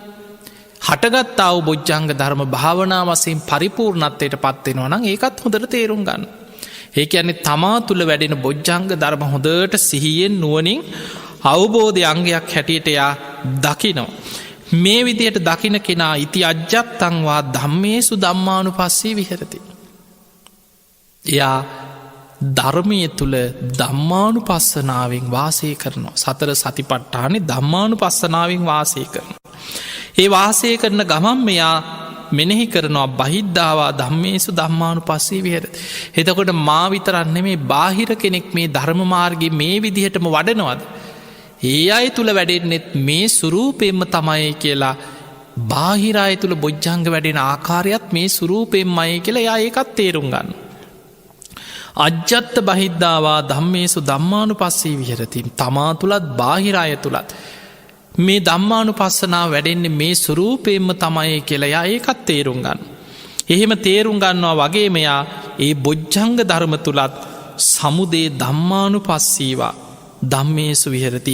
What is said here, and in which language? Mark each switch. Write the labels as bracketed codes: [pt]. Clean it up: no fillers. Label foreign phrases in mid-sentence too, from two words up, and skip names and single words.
[si] හටගත්තා වූ බොජ්ජංග ධර්ම භාවනා වශයෙන් පරිපූර්ණත්වයට පත්වෙනවා නම් ඒකත් හොඳට තේරුම් ගන්න. ඒ කියන්නේ තමා තුළ වැඩෙන බොජ්ජංග ධර්ම හොඳට සිහියෙන් නුවණින් අවබෝධය අංගයක් හැටියට යා දකිනවා. මේ විදිහට දකින කෙනා [pi] ඉති අජ්ජත්තංවා ධම්මේසු ධම්මානුපස්සී විහෙරති. [si] එයා ධර්මය තුළ ධම්මානුපස්සනාවෙන් වාසය කරනවා. සතර සතිපට්ඨානේ ධම්මානුපස්සනාවෙන් වාසය කරනවා. ඒ වාසය කරන ගමන් මෙයා මෙනෙහි කරනවා [pi] බහිද්ධාවා ධම්මේසු ධම්මානුපස්සී විහෙරති. [si] එතකොට මා විතරක් නෙමේ බාහිර කෙනෙක් මේ ධර්ම මාර්ගයේ මේ විදිහටම වඩනවද? ඒ අය තුල වැඩෙන්නෙත් මේ ස්වරූපයෙන්ම තමයි කියලා බාහිර අය තුල බොජ්ජංග වැඩෙන ආකාරයත් මේ ස්වරූපයෙන්මයි කියලා එයා ඒකත් තේරුම් ගන්න. [pi] අජ්ජත්ත බහිද්ධාවා ධම්මේසු ධම්මානුපස්සී විහෙරති. [si] තමා තුලත් බාහිර අය තුලත් මේ ධම්මානුපස්සනාව වැඩෙන්නේ මේ ස්වරූපයෙන්ම තමයි කියලා යා ඒකත් තේරුම් ගන්න. එහෙම තේරුම් ගන්නවා වගේ මෙයා ඒ බොජ්ජංග ධර්ම තුලත් [pi] සමුදේ ධම්මානුපස්සීවා ධම්මේසු විහෙරති.